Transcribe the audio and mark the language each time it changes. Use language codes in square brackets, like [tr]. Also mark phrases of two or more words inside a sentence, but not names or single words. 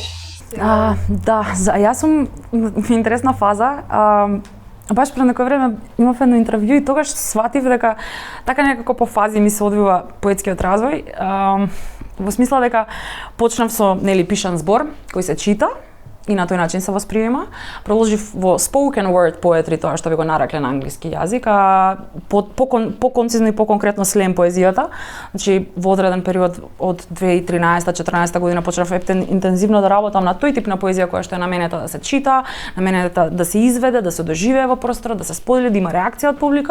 [mk] Јас сум во интересна фаза. Баш пред некој време имав едно интервју и тогаш сватив дека така некако по фази ми се одвива поетскиот развој. Во смисла дека почнав со пишан збор кој се чита и на тој начин се восприема. Продолжив во [en] spoken word poetry, [mk] тоа што би го нарекле на англиски јазик, а по-концизно и по-конкретно слем поезијата. Значи, во одреден период од 2013-14 година почнав интензивно да работам на тој тип на поезија која што е наменета да се чита, наменета да се изведе, да се доживее во просторот, да се сподели, да има реакција од публика.